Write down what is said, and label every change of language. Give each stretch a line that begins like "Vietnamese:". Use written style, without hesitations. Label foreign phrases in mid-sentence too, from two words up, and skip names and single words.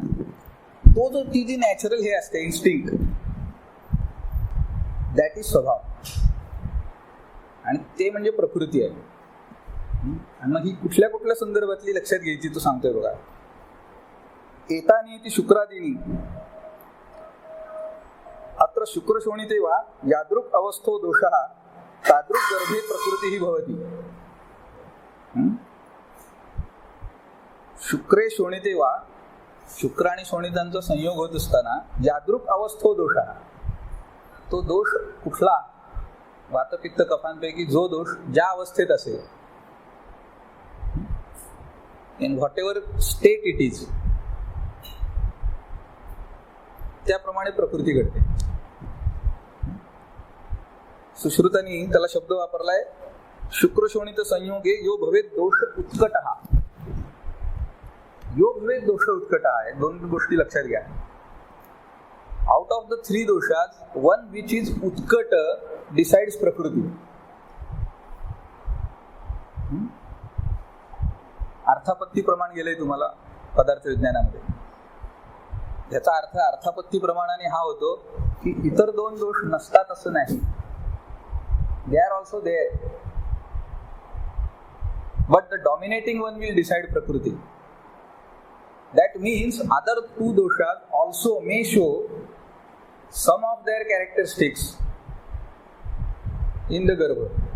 Marathi: तो जो ती जी नॅचरल हे असते इन्स्टिंक्ट,
English: that is
Marathi: स्वभाव. आणि ते म्हणजे प्रकृती आहे. आणि मग ही कुठल्या कुठल्या संदर्भातली लक्षात घ्यायची तो सांगतोय बघा.
Sanskrit: एतानी ती शुक्रादिनी अत्र शुक्रशोणिते वा यादृक् अवस्थो दोषः तादृक् गर्भे प्रकृतीही भवति. शुक्रे शोणिते वा,
Marathi: शुक्र आणि शोणितांचा संयोग होत असताना
Sanskrit: यादृक् अवस्थो दोषः,
Marathi: तो दोष कुठला, वातपित्त कफांपैकी जो दोष ज्या अवस्थेत असेल,
English: in whatever state it is,
Marathi: त्याप्रमाणे प्रकृती घडते. सुश्रुतांनी त्याला शब्द वापरलाय
Sanskrit: शुक्रशोणित संयोगे यो भवेत दोष उत्कटः. यो भवेत दोष उत्कटः
Marathi: आहे. दोन गोष्टी लक्षात घ्या.
English: out of the 3 दोषात one which is उत्कट decides प्रकृती.
Marathi: अर्थापत्ती प्रमाण गेलंय तुम्हाला पदार्थ विज्ञानामध्ये. याचा अर्थ अर्थापत्ती प्रमाणाने हा होतो की इतर 2 दोष नसतात असं नाही.
English: They are also there, but the dominating one will decide prakriti. That means other 2 doshas also may show some of their characteristics in the garbha.